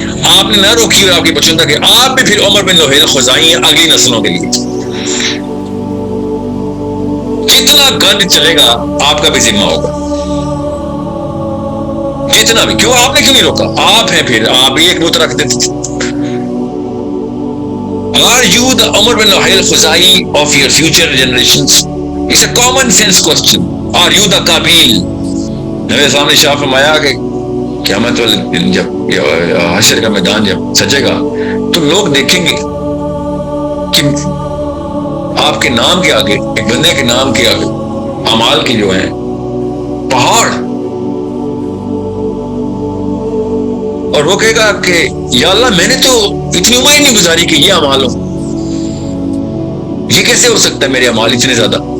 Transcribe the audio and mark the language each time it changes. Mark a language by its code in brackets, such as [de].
[ur] آپ نے نہ روکی اور آپ کی بچوں تک, آپ بھی پھر عمر بن نویل خزائی ہیں اگلی نسلوں کے لیے. جتنا گند چلے گا آپ کا بھی ذمہ ہوگا, جتنا بھی. کیوں آپ نے کیوں نہیں روکا؟ آپ ہیں, پھر آپ بھی ایک بت رکھ دیتے تھے. [en] Are you the Umar bin Luhail Khuzai of your future generations? It's a common sense question. Are you the Qabil? [ur] نبی سامنے شاہ فرمایا کہ قیامت والے دن جب حشر کا میدان جب سجے گا تو لوگ دیکھیں گے کہ آپ کے نام کے آگے, ایک بندے کے نام کے آگے اعمال کے جو ہیں پہاڑ, اور وہ کہے گا کہ یا اللہ میں نے تو اتنی عمر نہیں گزاری کہ یہ اعمال ہو, یہ کیسے ہو سکتا ہے میرے اعمال اتنے زیادہ.